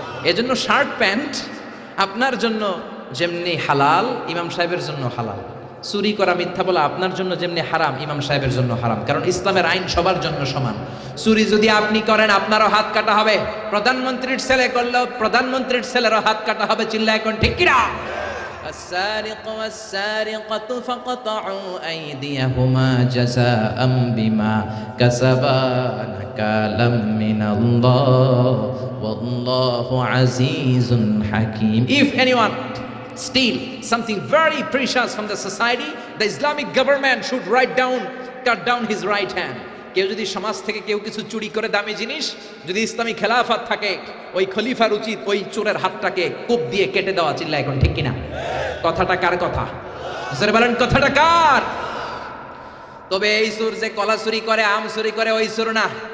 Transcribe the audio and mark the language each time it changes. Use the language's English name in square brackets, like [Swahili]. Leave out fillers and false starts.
[Bangla] এজন্য shirt pant আপনার জন্য যেমনি হালাল ইমাম সাহেবের জন্য হালাল। চুরি করা, মিথ্যা বলা আপনার জন্য যেমনি হারাম ইমাম সাহেবের জন্য হারাম, কারণ ইসলামের আইন সবার জন্য সমান। চুরি যদি আপনি করেন আপনারও হাত কাটা হবে, প্রধানমন্ত্রীর ছেলে করলেও প্রধানমন্ত্রীর ছেলেরও হাত কাটা হবে। চিল্লা এখন ঠিক কিনা? [Arabic] السارق والسارقة فقطعوا أيديهما جزاء بما كسبا نكالا من الله والله عزيز حكيم. [English] If anyone steal something very precious from the society, the Islamic government should cut down his right hand. [Bangla] কেউ যদি সমাজ থেকে কেউ কিছু চুরি করে দামি জিনিস, যদি ইসলামী খেলাফত থাকে, ওই খলিফার উচিত ওই চোরের হাতটাকে কোপ দিয়ে কেটে দেওয়া। চিল্লা এখন ঠিক কিনা? কথাটা কার কথা? জোরে বলেন কথাটা কার? তবে এই চোর যে কলা চুরি করে, আম চুরি করে, ওই চোর না।